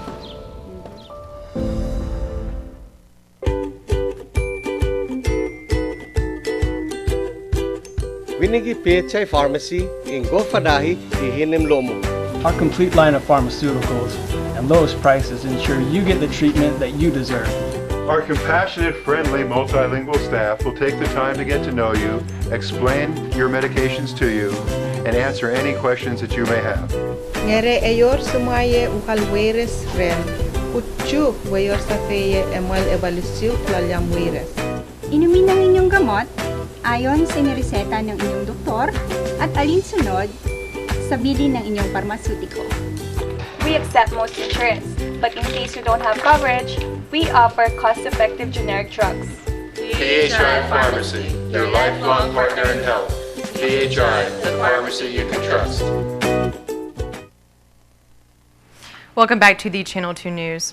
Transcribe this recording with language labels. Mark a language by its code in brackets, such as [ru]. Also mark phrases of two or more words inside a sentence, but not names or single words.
[en] Winigi PHI Pharmacy in Gofadahi, Ihinim Lomo. Our complete line of pharmaceuticals and lowest prices ensure you get the treatment that you deserve. Our compassionate, friendly, multilingual staff will take the time to get to know you, explain your medications to you, and answer any questions that you may have. Ngere ayor sumaye ukalweres ren, utju wayor sa feye emal evalusiu klalyam wires. [tl] Inumin ng inyong gamot ayon sa inireseta ng inyong doktor at alinsunod sa bilin ng inyong pharmaceutical. [en] We accept most insurance, but in case you don't have coverage, we offer cost-effective generic drugs. PHI Pharmacy, your lifelong partner in health. PHI, the pharmacy you can trust. Welcome back to the Channel 2 News.